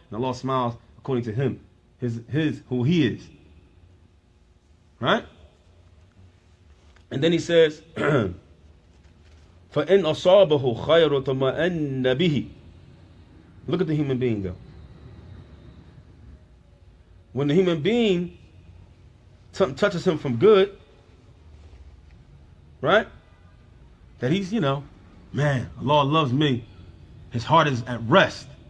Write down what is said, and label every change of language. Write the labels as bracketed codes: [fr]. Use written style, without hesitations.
[en] And Allah smiles according to Him, His who He is. Right? And then He says, [ar] فَإِنْ أَصَابَهُ خَيْرٌ طَمَأَنَّ بِهِ. [en] Look at the human being though. When the human being touches him from good, right? That he's, you know, man, Allah loves me. His heart is at rest.